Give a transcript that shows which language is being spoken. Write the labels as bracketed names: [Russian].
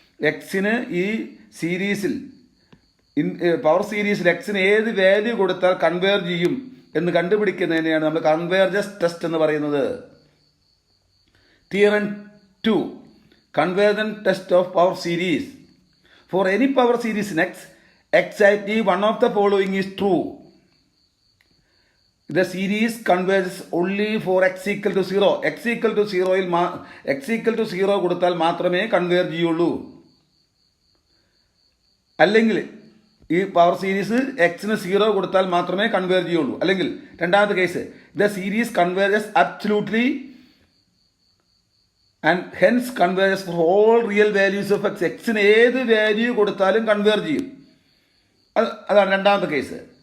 [Malayalam] എക്സിന് ഈ സീരീസിൽ പവർ സീരീസിൽ എക്സിന് ഏത് വാല്യൂ കൊടുത്താൽ കൺവേർജ് ചെയ്യും എന്ന് കണ്ടുപിടിക്കുന്നതിനെയാണ് നമ്മൾ കൺവേർജൻസ് ടെസ്റ്റ് എന്ന് പറയുന്നത്. [English] Theorem 2, convergence test of power series. For any power series in x, exactly one of the following is true. The series converges only for x equal to 0. [Malayalam] x equal to 0യിൽ x equal to 0 കൊടുത്താൽ മാത്രമേ converge ചെയ്യുള്ളൂ. അല്ലെങ്കിൽ ഈ power series എക്സിന് 0 കൊടുത്താൽ മാത്രമേ converge ചെയ്യുള്ളൂ. അല്ലെങ്കിൽ രണ്ടാമത്തെ case, [English] The series converges absolutely and hence converges for all real values of x. [Malayalam] എക്സിന് ഏത് വാല്യൂ കൊടുത്താലും കൺവേർജ് ചെയ്യും. അതാണ് രണ്ടാമത്തെ കേസ്.